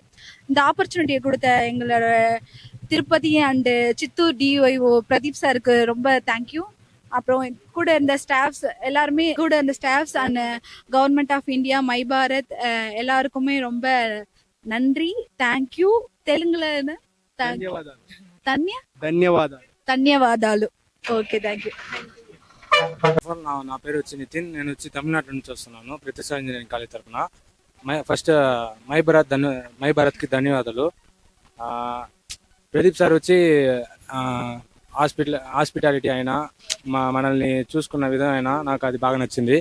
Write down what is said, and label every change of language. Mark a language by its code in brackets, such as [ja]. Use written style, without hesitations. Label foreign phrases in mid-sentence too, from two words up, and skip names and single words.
[ta] இந்த ஆப்பர்ச்சுனிட்டியை கொடுத்த எங்களோட திருப்பதி அண்ட் சித்தூர் டிஒய்ஓ பிரதீப் சாருக்கு ரொம்ப தேங்க்யூ. அப்புறம் கூட இருந்த ஸ்டாஃப்ஸ் எல்லாருமே, கூட இருந்த [en] staffs and Government of India, [ta] மை பாரத் எல்லாருக்குமே ரொம்ப நன்றி, தேங்க்யூ. [te] తెలుగులో ధన్యవాదాలు. [en] Okay, thank you. [te] నా పేరు వచ్చి నితిన్. నేను వచ్చి తమిళనాడు నుంచి వస్తున్నాను, ప్రతిష్ట [en] engineering college [te] తరఫున. ఫస్ట్ మై భారత్కి ధన్యవాదాలు. ప్రదీప్ సార్ వచ్చి హాస్పిటాలిటీ అయినా మనల్ని చూసుకున్న విధం అయినా నాకు అది బాగా నచ్చింది.